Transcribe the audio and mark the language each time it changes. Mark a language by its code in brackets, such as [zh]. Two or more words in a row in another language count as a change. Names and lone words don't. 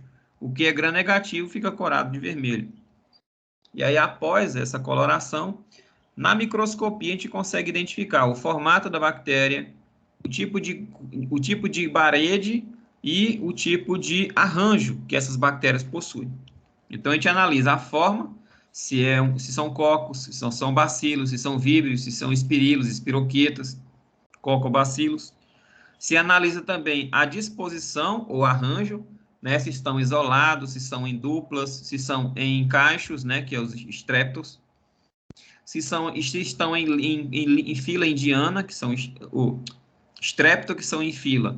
[pt] O que é gram-negativo fica corado de vermelho. E aí, após essa coloração, na microscopia a gente consegue identificar o formato da bactéria, o tipo de parede e o tipo de arranjo que essas bactérias possuem. Então, a gente analisa a forma, se são cocos, se são bacilos, se são víbrios, se são espirilos, espiroquetas, cocobacilos. Se analisa também a disposição ou arranjo, né, se estão isolados, se são em duplas, se são em cachos, né, que é os estreptos, se estão em fila indiana, que são o estrepto, que são em fila.